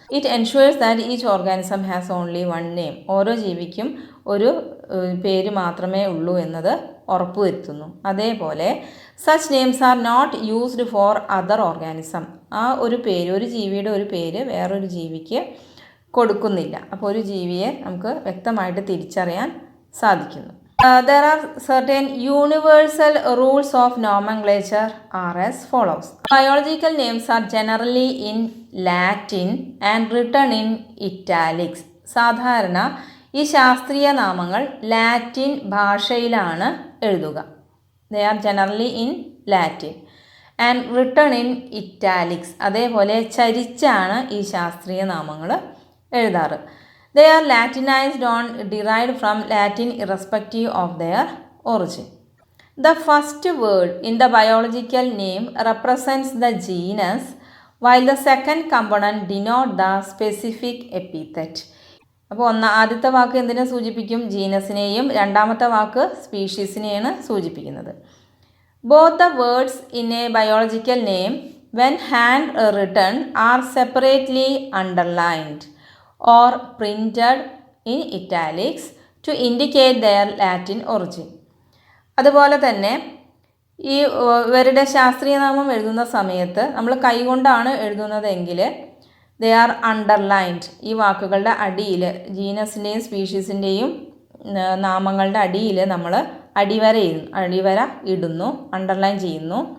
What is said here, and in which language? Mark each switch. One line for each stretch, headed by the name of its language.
English: It ensures that each organism has only 1 name.
Malayalam: ഓരോ ജീവിക്കും ഒരു പേര് മാത്രമേ ഉള്ളൂ എന്നത് ഉറപ്പുവരുത്തുന്നു. അതേപോലെ
English: Such names are not used for other organism.
Malayalam: ആ ഒരു പേര്, ഒരു ജീവിയുടെ ഒരു പേര് വേറൊരു ജീവിക്ക് കൊടുക്കുന്നില്ല. അപ്പോൾ ഒരു ജീവിയെ നമുക്ക് വ്യക്തമായിട്ട് തിരിച്ചറിയാൻ സാധിക്കുന്നു.
English: There are certain universal rules of nomenclature are as follows. Biological names are generally in Latin and written in italics.
Malayalam: സാധാരണ ഈ ശാസ്ത്രീയ നാമങ്ങൾ ലാറ്റിൻ ഭാഷയിലാണ് എഴുതുക.
English: They are generally in Latin and written in italics.
Malayalam: അതേപോലെ ചരിച്ചാണ് ഈ ശാസ്ത്രീയ നാമങ്ങൾ എഴുതാറ്.
English: They are Latinized or derived from Latin irrespective of their origin. The first word in the biological name represents the genus, while the second component denotes the specific epithet.
Malayalam: അപ്പോൾ ആദ്യത്തെ വാക്ക് എന്തിനെ സൂചിപ്പിക്കും? ജീനസിനെയും. രണ്ടാമത്തെ വാക്ക് സ്പീഷീസിനെയാണ് സൂചിപ്പിക്കുന്നത്.
English: Both the words in a biological name, when hand written, are separately underlined or printed in italics to indicate their Latin origin.
Malayalam: അതുപോലെ തന്നെ ഈ ഇവരുടെ ശാസ്ത്രീയ നാമം എഴുതുന്ന സമയത്ത് നമ്മൾ കൈകൊണ്ടാണ് എഴുതുന്നതെങ്കിൽ
English: They are underlined.
Malayalam: ഈ വാക്കുകളുടെ അടിയിൽ, ജീനസിൻ്റെയും സ്പീഷീസിൻ്റെയും നാമങ്ങളുടെ അടിയിൽ നമ്മൾ അടിവര ഇടുന്നു, അണ്ടർലൈൻ ചെയ്യുന്നു.